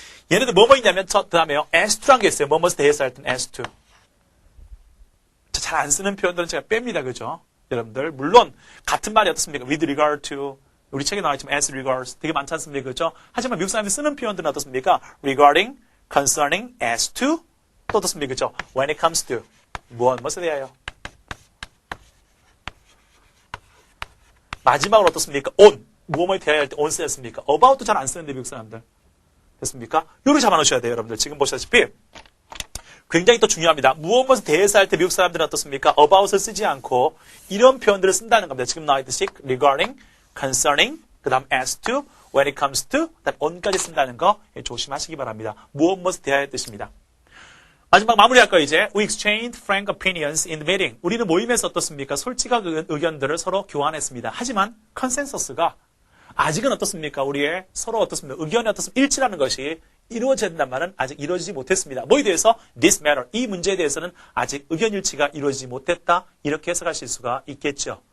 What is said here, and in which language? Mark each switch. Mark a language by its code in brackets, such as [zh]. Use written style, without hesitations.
[ko] 얘네들 뭐뭐 있냐면 그 다음에요. as2라는 게 있어요. 무엇에 대해서 할 때는 as2. 잘 안 쓰는 표현들은 제가 뺍니다. 그렇죠? 여러분들 물론 같은 말이 어떻습니까? with regard to 우리 책에 나와있지만 as regards 되게 많지 않습니까? 그렇죠? 하지만 미국 사람들이 쓰는 표현들은 어떻습니까? regarding, concerning, as to 또 어떻습니까? 그렇죠? when it comes to 무엇에 대하여 마지막으로 어떻습니까? on 무엇에 대하여 할 때 on 쓰였습니까? about도 잘 안 쓰는데 미국 사람들 됐습니까? 요렇게 잡아놓으셔야 돼요. 여러분들 지금 보시다시피 굉장히 또 중요합니다. 무엇에 대해서 할 때 미국 사람들은 어떻습니까? about을 쓰지 않고 이런 표현들을 쓴다는 겁니다. 지금 나와있듯이 regarding, concerning, 그 다음 as to, when it comes to, 그 다음 on까지 쓴다는 거 조심하시기 바랍니다. 무엇에 대하여 뜻입니다. 마지막 마무리할 거예요, 이제. [en] We exchanged frank opinions in the meeting. [ko] 우리는 모임에서 어떻습니까? 솔직한 의견들을 서로 교환했습니다. 하지만 컨센서스가 아직은 어떻습니까? 우리의 서로 어떻습니까? 의견이 어떻습니까? 일치라는 것이 이루어져야 된다는 말은 아직 이루어지지 못했습니다. 뭐에 대해서? [en] This matter. [ko] 이 문제에 대해서는 아직 의견 일치가 이루어지지 못했다. 이렇게 해석하실 수가 있겠죠.